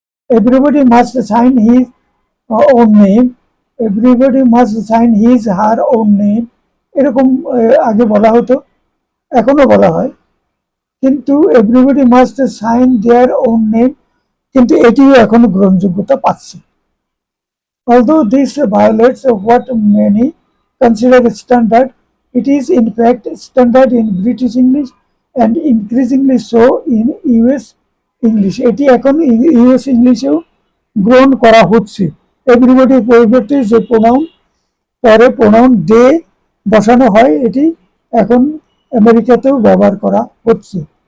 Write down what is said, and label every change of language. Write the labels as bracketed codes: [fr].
[en] everybody must sign his own name, everybody must sign his her own name, [bn] এরকম আগে বলা হতো, এখনো বলা হয়, কিন্তু [en] everybody must sign their own name, [bn] কিন্তু এটিও এখনো গ্রহণযোগ্যতা পাচ্ছে। [en] Although this violates what many consider standard, it is in fact standard in British English and increasingly so in US English. [bn] এটি এখন ইউএস ইংলিশেও গ্রহণ করা হচ্ছে। এভরিবডির পরিবর্তে যে প্রোনাউন পরে প্রোনাউন দে বসানো হয়, এটি এখন আমেরিকাতেও ব্যবহার করা হচ্ছে।